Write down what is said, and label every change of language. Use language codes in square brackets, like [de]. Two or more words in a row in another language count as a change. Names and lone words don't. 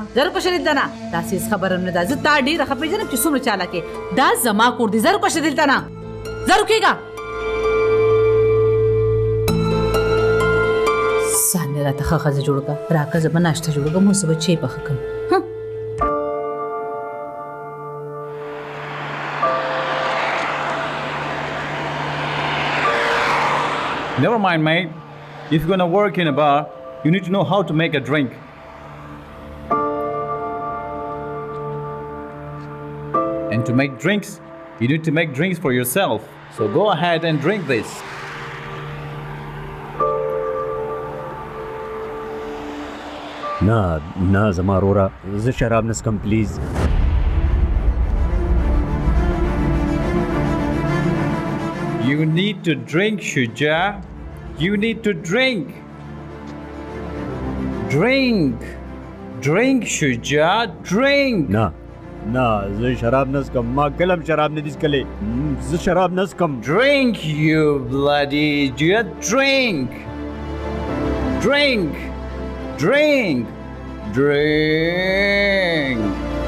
[ps] زر کوشه دلته نه داسې هیڅ خبره نه ده زه تا ډېره ښه پېژنم چې څومره چالاکې دا زما کور دی زر کوشه دلته نه زر وکېږه ځان یې راته ښه ښځه جوړه کړه راکړه زه به ناشته جوړه کړم اوس به چای پخه کړم [en] Never mind, mate. If you're gonna work in a bar, you need to know how to make a drink. And to make drinks, you need to make drinks for yourself. So go ahead and drink this. [ps] نه زما وروره زه شراب نه څکم پلیز [en] You need to drink, Shuja. You need to drink. Drink. Drink, Shuja. Drink. [ps] نه زه شراب نه څکم ما کله هم شراب نه دي څکلی زه شراب نه څکم [en] Drink, you bloody idiot. Drink. Drink. Drink. Drink.